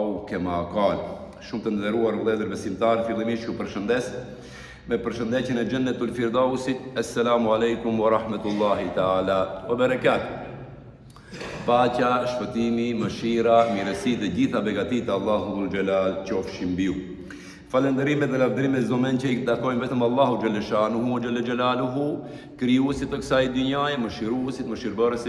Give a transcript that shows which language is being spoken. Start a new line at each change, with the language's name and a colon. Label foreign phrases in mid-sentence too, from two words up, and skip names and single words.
Arabic: كما قال.
Albanian: Shumë të nderuar vëllezër besimtarë, fillimisht ju përshëndes me përshëndetjen e Xhennetul Firdausit.
Arabic: السلام عليكم ورحمة الله تعالى وبركاته.
Albanian: Paqja, shpëtimi, mëshira, mirësi dhe gjitha begatit e Allahu
Arabic: ذو الجلال
Albanian: qofshin mbi ju. Falënderimet dhe lavdërimet çdo men që i takojnë vetëm Allahu
Arabic: جل شأنه جل جلاله,
Albanian: krijuesit të kësaj dynjaje, mëshiruesit, mëshirbërësit.